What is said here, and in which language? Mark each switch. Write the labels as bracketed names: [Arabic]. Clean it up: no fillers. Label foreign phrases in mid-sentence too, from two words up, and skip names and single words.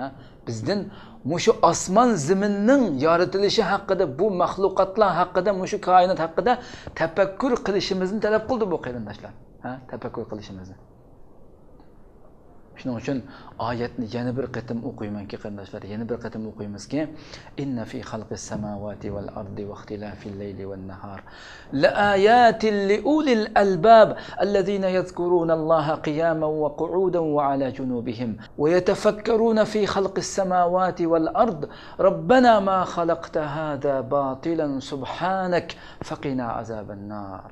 [Uzbek] Bizdan mushu osmon zaminning yaratilishi haqida, bu mahluqotlar haqida, mushu koinot haqida tafakkur qilishimizni talab qildi bu qarindoshlar. Ha? Tafakkur qilishimizni. Shuning uchun oyatni yana bir qatim o'qiymanki qarindoshlar, yana bir qatim o'qiymizki, [Arabic] إن في خلق السماوات والأرض واختلاف الليل والنهار لآيات لأولي الألباب الذين يذكرون الله قياما وقعودا وعلى جنوبهم ويتفكرون في خلق السماوات والأرض ربنا ما خلقت هذا باطلا سبحانك فقنا عذاب النار.